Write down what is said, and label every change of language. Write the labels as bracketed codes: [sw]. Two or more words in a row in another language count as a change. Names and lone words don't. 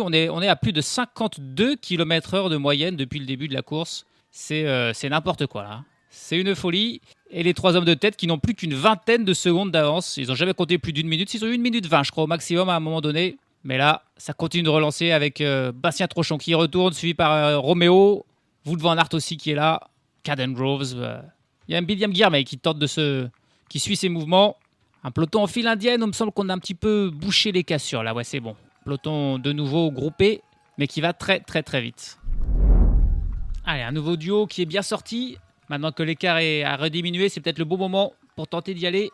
[fr] On est à plus de 52 km/h de moyenne depuis le début de la course. C'est n'importe quoi là. C'est une folie. Et les 3 hommes de tête qui n'ont plus qu'une vingtaine de secondes d'avance. Ils n'ont jamais compté plus d'une minute. Ils ont eu 1 minute 20, je crois, au maximum à un moment donné. Mais là, ça continue de relancer avec Bastien Tronchon qui retourne, suivi par Roméo. Wout van Aert aussi qui est là. Caden Groves. Il y a un Bidiam Guirmeil qui suit ses mouvements. Un peloton en file indienne, il me semble qu'on a un petit peu bouché les cassures là, ouais c'est bon. Peloton de nouveau groupé, mais qui va très très très vite. Allez, un nouveau duo qui est bien sorti. Maintenant que l'écart a rediminué, c'est peut-être le bon moment pour tenter d'y aller.